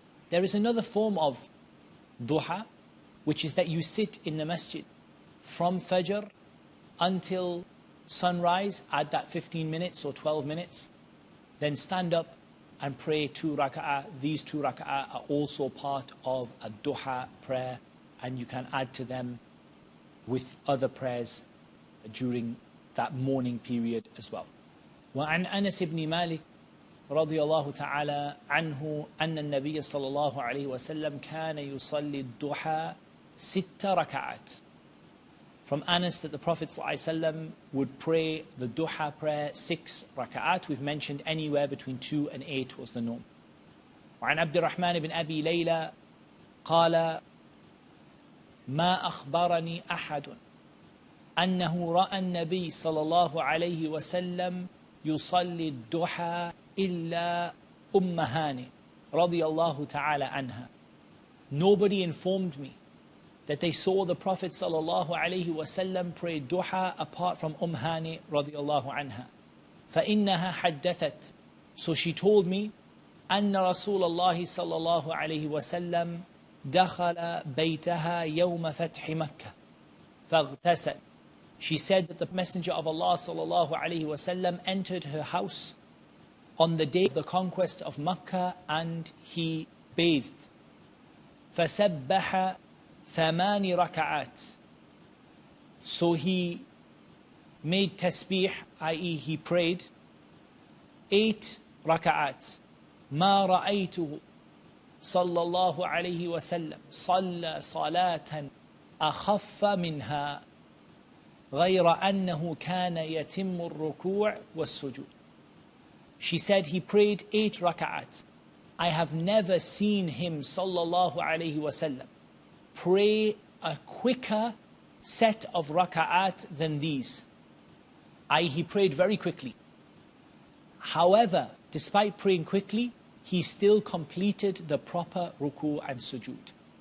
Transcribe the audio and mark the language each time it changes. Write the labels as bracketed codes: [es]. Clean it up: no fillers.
[en] There is another form of duha, which is that you sit in the masjid from fajr until sunrise, add that 15 minutes or 12 minutes, then stand up and pray 2 raka'ah. These 2 raka'ah are also part of a duha prayer, and you can add to them with other prayers during that morning period as well. [ar] وعن أنس بن مالك رضي الله تعالى عنه أن النبي صلى الله عليه وسلم كان يصلي الضحى 6 ركعات. [en] From Anas, that the Prophet ﷺ would pray the duha prayer 6 raka'at. We've mentioned anywhere between 2 and 8 was the norm. [ar] وعن عبد الرحمن بن أبي ليلى قال ما أخبرني أحد أنه رأى النبي صلى الله عليه وسلم يصلي الضحى إلا هانئ رضي الله تعالى عنها. [en] Nobody informed me that they saw the Prophet [ar] صلى الله عليه وسلم [en] pray duha apart from Hanī [ar] رضي الله عنها. فإنها حدثت, [en] so she told me, [ar] أن رسول الله صلى الله عليه وسلم دخل بيتها يوم فتح مكة فاغتسل. [en] She said that the Messenger of Allah [ar] صلى الله عليه وسلم [en] entered her house on the day of the conquest of Makkah and he bathed. [ar] فسبح 8 ركعات. [en] So he made tasbih, i.e. he prayed 8 raka'at. [ar] ما رأيته صلى الله عليه وسلم صلى صلاة أخف منها غير أنه كان يتم الركوع والسجود. [en] She said he prayed 8 raka'at. I have never seen him [ar] صلى الله عليه وسلم [en] pray a quicker set of raka'at than these. He prayed very quickly. However, despite praying quickly, he still completed the proper ruku and sujood.